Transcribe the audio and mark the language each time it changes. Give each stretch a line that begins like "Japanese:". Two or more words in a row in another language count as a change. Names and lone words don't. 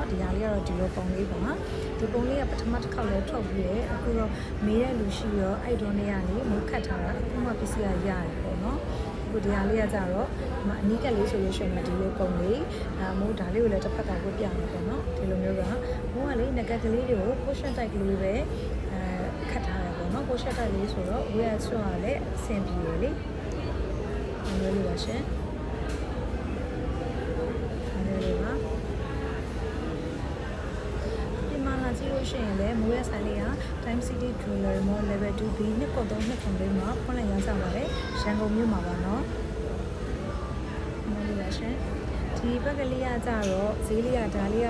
Burmese: ဒီဟာလေးကတော့ဒီလိုပုံလေးပါဒီပုံလေးကပထမတစ်ခေါက်လည်းထုတ်ပြီးရအခုတော့မေးတဲ့လူရှိရောအဲ့တော့နေရာလေးမိုးခတ်ထားတာအခုမှပစ္စည်းရရတယ်ပေါ့နော်အခုဒီဟာလေးကကြတော့အနီးကပ်လေးဆိုလို့ရှိရင်ဒီလိုပုံလေးမိုးဒါလေးကိုလည်းတစ်ဖက်ကဝတ်ပြမယ်ပေါ့နော်ဒီလိုမျိုးကမိုးကလေးငကက်ကလေးတွေကို
English: cushion type
Burmese: ကလေးပဲခတ်ထားရပေါ့နော်
English: cushion type
Burmese: လေးဆိုတော့ဝေးရဆွတ်ရလဲအဆင်ပြေလေဒီလိုလေးပါရှင် ဒီလိုပါဒီမှာလာကြည့်လို့ရှိရင်လည်းမိုးရဆိုင်လေးက Time City Jewelry Mall Level 2B နှစ်ကုတ်3နှစ်ခုလေးမှာဖွင့်လှစ်ရောင်းချပါတယ်ရန်ကုန်မြို့မှာပါနော်ဒီလိုပါရှင်ဒီဘက်ကလေးကကြတော့ဈေးလေးကဒါလေး